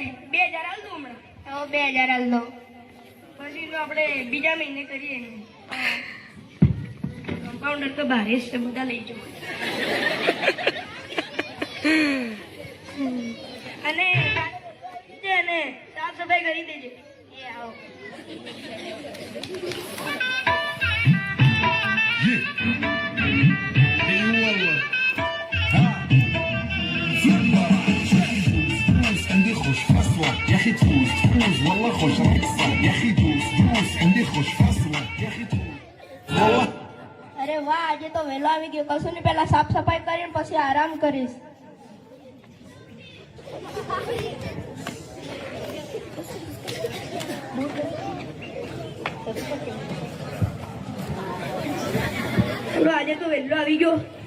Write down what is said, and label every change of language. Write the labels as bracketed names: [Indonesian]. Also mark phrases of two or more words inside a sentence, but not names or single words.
[Gujarati] 2000 હાલ દો હમણાં. 2000 હાલ દો. પછી તો આપણે બીજા મહિને કરીએ. કમ્પાઉન્ડર તો ભારે જ છે. બધા લઈ જાઓ. અને સાફ સફાઈ કરી દેજે. એ આવો. [Arabic] عندي خوش فصلة يا اخي تفوز والله خوش رقصة يا اخي دوس عندي خوش فصلة يا اخي تفوز والله. [Gujarati] અરે વાહ આજે તો વહેલો આવી ગયો. કશું નહીં પહેલા સાફ સફાઈ કરીને પછી આરામ કરીશ. આજે તો વહેલો આવી ગયો.